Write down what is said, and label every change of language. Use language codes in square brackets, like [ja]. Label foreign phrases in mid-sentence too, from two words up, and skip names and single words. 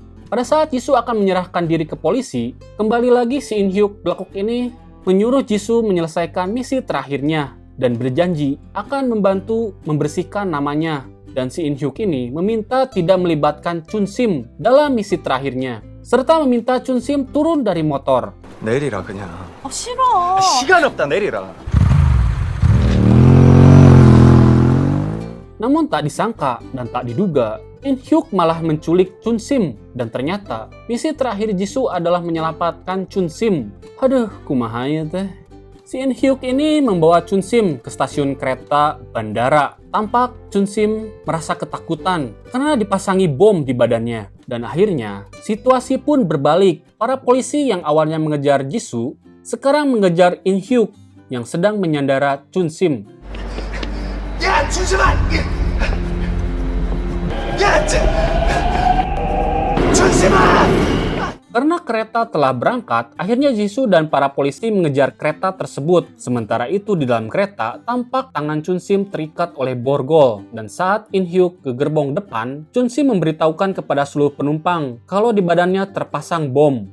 [id] Pada saat Jisoo akan menyerahkan diri ke polisi, kembali lagi si In Hyuk belakuk ini menyuruh Jisoo menyelesaikan misi terakhirnya dan berjanji akan membantu membersihkan namanya. Dan si In Hyuk ini meminta tidak melibatkan Chunsim dalam misi terakhirnya, serta meminta Chunsim turun dari motor. [ko] 내리라 그냥. 싫어. 시간 없다 내리라. [id] Namun tak disangka dan tak diduga, In Hyuk malah menculik Chunsim, dan ternyata misi terakhir Jisoo adalah menyelamatkan Chunsim. [su] Aduh, kumaha ya teh. [id] Si In Hyuk ini membawa Chunsim ke stasiun kereta bandara. Tampak Chunsim merasa ketakutan karena dipasangi bom di badannya. Dan akhirnya situasi pun berbalik. Para polisi yang awalnya mengejar Jisoo sekarang mengejar In Hyuk yang sedang menyandara Chunsim. [ko] 야 준심아! 야 준심아! [id] Karena kereta telah berangkat, akhirnya Jisoo dan para polisi mengejar kereta tersebut. Sementara itu di dalam kereta, tampak tangan Chun Sim terikat oleh borgol. Dan saat In Hyuk ke gerbong depan, Chun Sim memberitahukan kepada seluruh penumpang kalau di badannya terpasang bom.